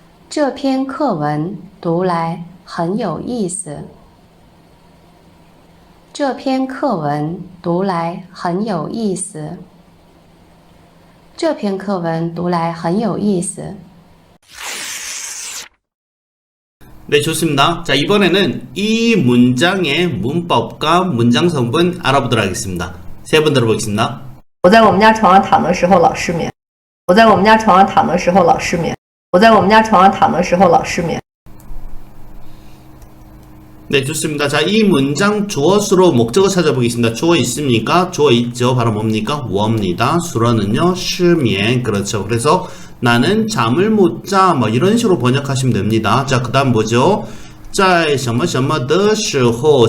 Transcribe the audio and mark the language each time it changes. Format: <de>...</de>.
<zh>这篇课文读来很有意思。这篇课文读来很有意思。这篇课文读来很有意思。</zh> <ko>네, 좋습니다. 자, 이번에는 이 문장의 문법과 문장 성분 알아보도록 하겠습니다. 세 번 들어보겠습니다.</ko> <zh>我在我们家床上躺的时候老失眠。我在我们家床上躺的时候老失眠。我在我们家床上躺的时候老失眠。</zh> <ko>네, 좋습니다. 자, 이 문장 주어수로 목적어 찾아보겠습니다. 주어 있습니까? 주어 있죠. 바로 뭡니까? 我입니다. 수로는요, 失眠. 그렇죠. 그래서 나는 잠을 못 자. 뭐 이런 식으로 번역하시면 됩니다. 자, 그 다음 뭐죠?</ko> <zh>在什么什么的时候.</zh>